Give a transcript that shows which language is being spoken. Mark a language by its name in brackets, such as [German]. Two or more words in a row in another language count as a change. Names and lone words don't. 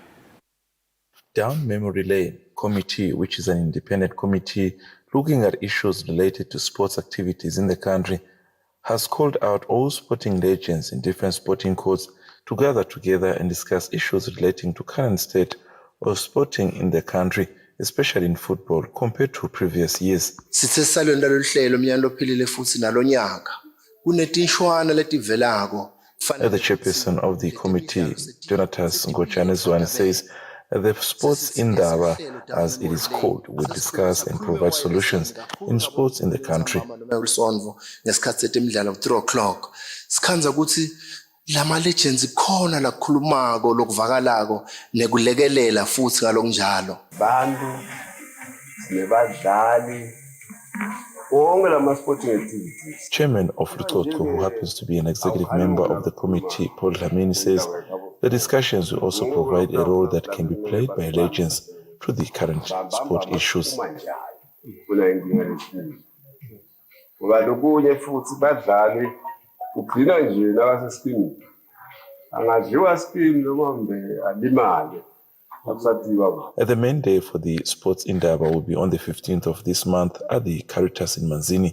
[English] Down Memory Lane Committee, which is an independent committee looking at issues related to sports activities in the country, has called out all sporting legends in different sporting codes to gather together and discuss issues relating to current state of sporting in the country, especially in football, compared to previous years. [Swati] Sithe salonda loluhlelo umnyaka lophilile futhi nalonyaka kunetinshwana letivelako. [English] The chairperson of the committee, Donatus Ngochanezwane, says the sports indaba, as it is called, will discuss and provide solutions in sports in the country. [Swati] Ngesikhathi semidlalo 3 o'clock sikhanza ukuthi lama legends khona la khulumako lokuvakalako nekulekelela futhi ngalokunjalo bantu nebadlali wonke lama [English] sporting activities. Chairman of Rutotko, who happens to be an executive member of the committee, Paul Dlamini, says the discussions will also provide a role that can be played by legends to the current sport issues. The main day for the sports indaba will be on the 15th of this month at the Caritas in Manzini.